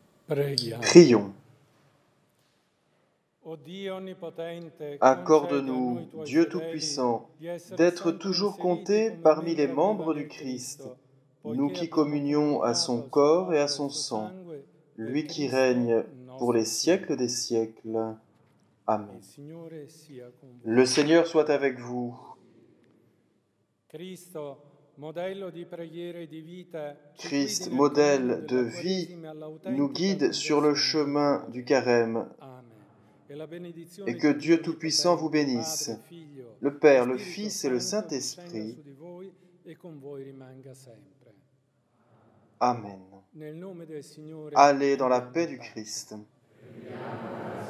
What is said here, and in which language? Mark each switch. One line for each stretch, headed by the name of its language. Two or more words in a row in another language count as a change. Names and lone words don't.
Italian: Preghiamo.
French: Prions.
Italian: O Dio onnipotente,
French: Accorde-nous,
Italian: concedi a noi,
French: Dieu
Italian: tuoi
French: Tout-Puissant,
Italian: fedeli, di essere
French: d'être
Italian: sempre
French: toujours
Italian: inseriti
French: comptés
Italian: come
French: parmi les
Italian: membri
French: membres
Italian: vivi
French: du
Italian: del
French: Christ,
Italian: Cristo,
French: nous
Italian: poiché
French: qui
Italian: abbiamo
French: communions à
Italian: comunicato
French: son
Italian: al suo
French: corps et à
Italian: corpo e al
French: son
Italian: suo
French: sang,
Italian: sangue, per
French: lui qui
Italian: Cristo,
French: règne pour
Italian: nostro
French: les
Italian: Signore.
French: siècles des siècles. Amen.
Italian: Il Signore sia con voi.
French: Le Seigneur soit avec vous.
Italian: Cristo, modello di preghiera e di vita, ci
French: Christ,
Italian: guidi nel cammino
French: modèle de
Italian: della
French: vie,
Italian: Quaresima
French: nous
Italian: all'autentica
French: guide sur le
Italian: conversione
French: chemin
Italian: del
French: du
Italian: cuore.
French: carême,
Italian: Amen. E la benedizione
French: et que
Italian: di
French: Dieu
Italian: Dio
French: Tout-Puissant vous
Italian: Onnipotente,
French: bénisse,
Italian: Padre, Figlio
French: le
Italian: e
French: Père, le
Italian: Spirito
French: Fils et le
Italian: Santo, discenda
French: Saint-Esprit.
Italian: su di voi e con voi rimanga sempre. Amen. Nel nome del Signore.
French: Allez dans la
Italian: andiamo
French: paix
Italian: in
French: du
Italian: pace.
French: Christ.